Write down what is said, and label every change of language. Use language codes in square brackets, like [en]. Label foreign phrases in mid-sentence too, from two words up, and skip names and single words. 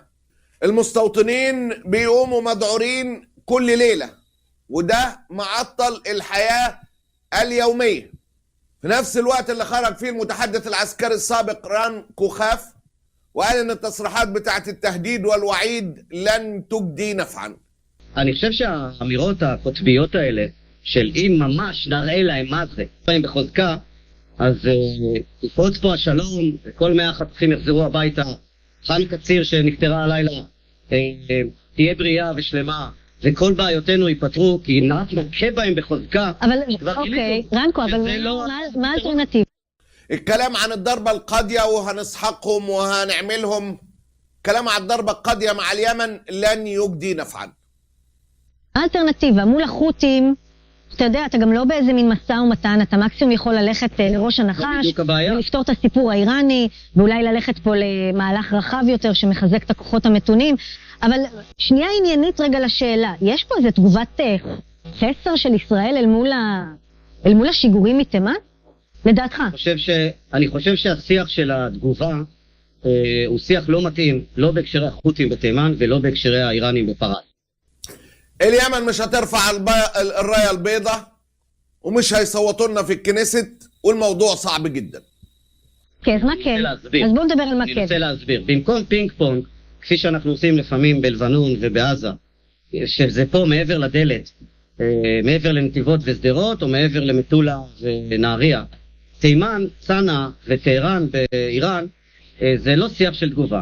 [ar] المستوطنين بيقوموا مذعورين كل ليلة، وده معطل الحياة اليومية. في نفس الوقت اللي خرج فيه المتحدث العسكري السابق ران كوخاف وقال ان التصريحات بتاعت التهديد والوعيد لن تجدي نفعا. [he] אני חושב שהאמירות הקוטביות האלה של אם ממש נראה להם מה זה באים בחוזקה, אז יפרוץ פה השלום וכל 100 החטופים יחזרו הביתה, חני קציר שנפטרה הלילה תהיה בריאה ושלמה, וכל בעיותינו ייפתרו, כי נכה בהם בחוזקה. אבל אוקיי, רנקו, אבל מה האלטרנטיבה? [ar] الكلام عن الضربة القاضية وهنسحقهم وهنعملهم، كلام عن الضربة القاضية مع اليمن لن يجدي نفعا. [he] האלטרנטיבה מול החות'ים, אתה יודע, אתה גם לא באיזה מין משא ומתן, אתה מקסימום יכול ללכת לראש הנחש ולפתור את הסיפור האיראני, ואולי ללכת פה למהלך רחב יותר שמחזק את הכוחות המתונים. אבל שנייה עניינית רגע לשאלה, יש פה איזו תגובת חסר של ישראל אל מול השיגורים מתימן? לדעתך? אני חושב שהשיח של התגובה הוא שיח לא מתאים, לא בהקשרי החות'ים בתימן ולא בהקשרי האיראנים בפרס. [ar] اليمن مش هترفع الراية البيضاء ومش هيصوتوا لنا في الكنيست، والموضوع صعب جدا. [he] אז מה כן? אז בואו נדבר על מה כן. אני רוצה להסביר. במקום פינג פונג, כפי שאנחנו עושים לפעמים בלבנון ובעזה, שזה פה מעבר לדלת, מעבר לנתיבות וסדרות או מעבר למטולה ונהריה, תימן, צנע וטהרן באיראן, זה לא שיח של תגובה.